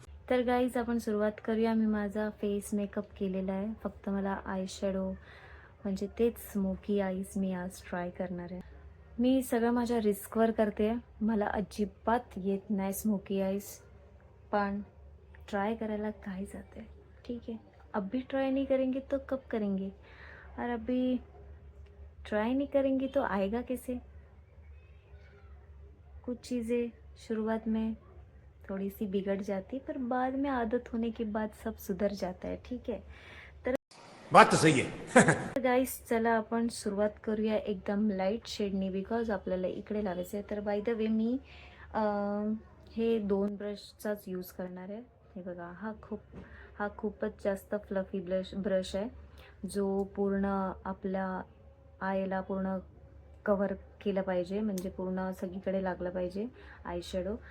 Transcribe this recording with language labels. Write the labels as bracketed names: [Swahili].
[Marathi] तर गाईज आपण सुरुवात करूया. मी माझा फेस मेकअप केलेला आहे. फक्त मला आय शॅडो म्हणजे तेच स्मोकी आईज मी आज ट्राय करणार आहे. मी सगळं माझ्या रिस्कवर करते. मला अजिबात येत नाही स्मोकी आईज, पण ट्राय करायला काय जाते. [Hindi] ठीक है, अब भी ट्राई नहीं करेंगे तो कब करेंगे, और अभी ट्राई नहीं करेंगे तो आएगा कैसे. कुछ चीज़ें शुरुआत में थोड़ी सी बिगड़ जाती, पर बाद में आदत होने के बाद सब सुधर जाता है. ठीक है. तर बात तो सही है. [Marathi] गाईस चला आपण सुरुवात करूया एकदम लाईट शेडनी, बिकॉज आपल्याला इकडे लावायचं आहे. तर बाय द वे मी हे 2 ब्रशचाच यूज करणार आहे. हे बघा, हा खूपच जास्त फ्लफी ब्रश आहे, जो पूर्ण आपल्या आयला पूर्ण कव्हर केलं पाहिजे, म्हणजे पूर्ण सगळीकडे लागलं पाहिजे आय शॅडो.